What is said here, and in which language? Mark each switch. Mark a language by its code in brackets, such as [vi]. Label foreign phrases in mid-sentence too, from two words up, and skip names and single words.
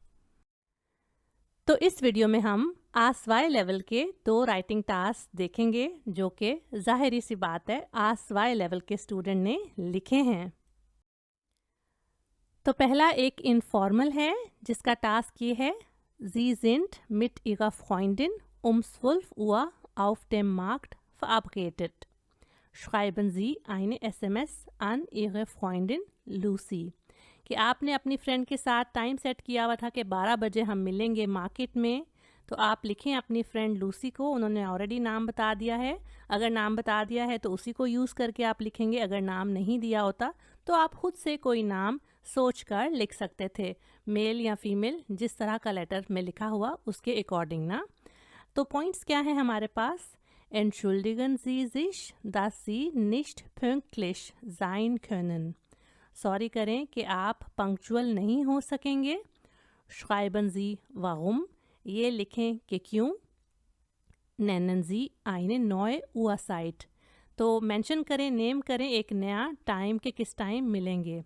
[hi] तो इस वीडियो में हम A2 लेवल के 2 [en] writing task [hi] देखेंगे, जो कि जाहिर सी बात है A2 लेवल के स्टूडेंट ने लिखे हैं। तो पहला एक इनफॉर्मल है, जिसका टास्क ये है, [de] Sie sind mit ihrer Freundin um 12 Uhr auf dem Markt verabredet. Schreiben Sie eine SMS an Ihre Freundin Lucy. [hi] कि आपने अपनी फ्रेंड के साथ [en] time set [hi] किया हुआ था कि 12 बजे हम मिलेंगे मार्केट में, तो आप लिखें अपनी फ्रेंड लूसी को। उन्होंने ऑलरेडी नाम बता दिया है, अगर नाम बता दिया है तो उसी को यूज़ करके आप लिखेंगे। अगर नाम नहीं दिया होता तो आप खुद से कोई नाम सोच कर लिख सकते थे, मेल या फीमेल, जिस तरह का लेटर में लिखा हुआ उसके अकॉर्डिंग ना। तो पॉइंट्स क्या है हमारे पास, [de] Entschuldigen Sie sich, dass Sie nicht pünktlich sein können. [hi] सॉरी करें कि आप पंक्चुअल नहीं हो सकेंगे। [de] Schreiben Sie warum, [hi] ये लिखें कि क्यों। [de] Nennen Sie eine neue Uhrzeit, [hi] तो मेंशन करें, नेम करें एक नया टाइम के किस टाइम मिलेंगे।